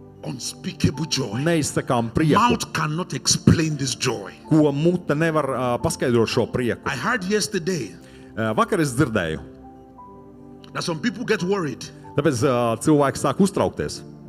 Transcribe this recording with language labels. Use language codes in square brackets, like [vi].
[en] Unspeakable joy. [lv] Neizsakām prieku, [en] Mouth cannot explain this joy. [lv] ko mute nevar paskaidrot šo prieku. [en] I heard yesterday [lv] Vakar es dzirdēju, [en] that some people get worried. [lv] tāpēc cilvēki sāk uztraukties,